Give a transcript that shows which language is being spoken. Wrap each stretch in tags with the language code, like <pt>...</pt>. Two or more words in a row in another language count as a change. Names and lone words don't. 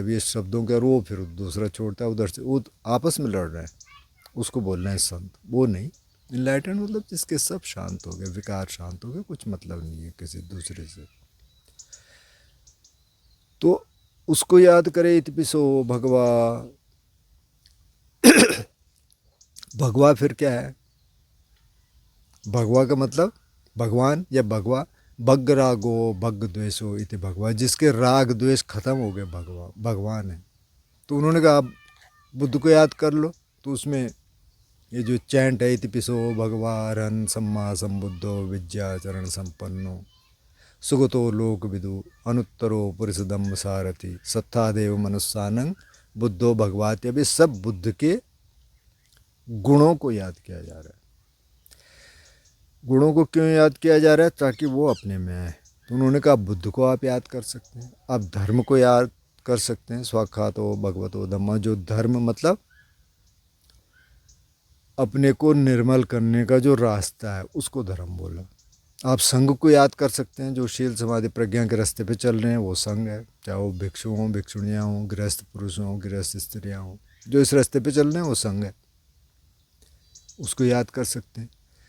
<hi>अब ये शब्दों के, और वो फिर दूसरा छोड़ता है उधर से, वो आपस में लड़ रहे हैं, उसको बोल रहे हैं संत, वो नहीं। इनलाइटन मतलब जिसके सब शांत हो गए, विकार शांत हो गए, कुछ मतलब नहीं है किसी दूसरे से। तो उसको याद करे,</hi> <pi>इतिपिसो भगवा।</pi> <hi>भगवा फिर क्या है? भगवा का मतलब भगवान या भगवा।</hi> <pi>भग रागो भग द्वेषो इति भगवा,</pi> <hi>जिसके राग द्वेष खत्म हो गए, भगवा भगवान है। तो उन्होंने कहा आप बुद्ध को याद कर लो। तो उसमें ये जो चैंट है,</hi> <pi>इतिपिसो भगवा रन सम्मा संबुद्धो विद्या चरण संपन्नो सुगतो लोक विदु अनुत्तरो पुरुषदम सारथि सत्ता देव मनुष्यानंग बुद्धो भगवात।</pi> <hi>अभी सब बुद्ध के गुणों को याद किया जा रहा है। गुणों को क्यों याद किया जा रहा है? ताकि वो अपने में आए। तो उन्होंने कहा बुद्ध को आप याद कर सकते हैं, आप धर्म को याद कर सकते हैं।</hi> <pi>स्वाखातो भगवतो धम्मा,</pi> <hi>जो धर्म मतलब अपने को निर्मल करने का जो रास्ता है, उसको धर्म बोला। आप संघ को याद कर सकते हैं, जो शील समाधि प्रज्ञा के रास्ते पे चल रहे हैं, वो संघ है। चाहे वो भिक्षु हों, भिक्षुणियाँ हों, गृहस्थ पुरुष हों, गृहस्थ स्त्रियाँ हों, जो इस रास्ते पे चल रहे हैं वो संघ है, उसको याद कर सकते हैं।</hi>